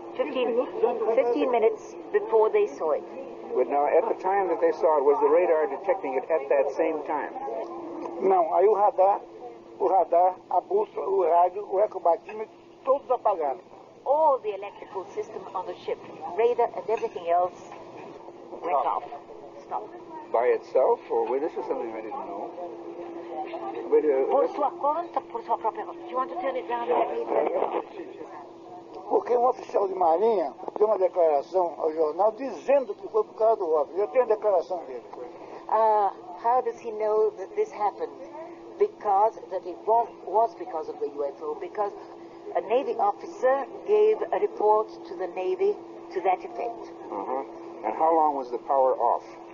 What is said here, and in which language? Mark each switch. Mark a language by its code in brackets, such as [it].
[en] 15 minutes before they saw it. But now, at the time that they saw it, was the radar detecting it at that same time? [pt] Não, aí o radar, a bússola, o rádio, o ecobatímetro, todos apagaram. [en] All the electrical system on the ship, radar and everything else went off. Stopped. By itself, or this is something I didn't know. But, [pt] Por sua conta, por sua própria conta. [en] Do you want to turn it round and let me turn it round? [pt] Porque um oficial de marinha deu uma declaração ao jornal dizendo que foi por causa do OVNI. Eu tenho a declaração dele. [en] How does he know that this happened? Because that it was because of the UFO. Because a Navy officer gave a report to the Navy to that effect. And how long was the power off?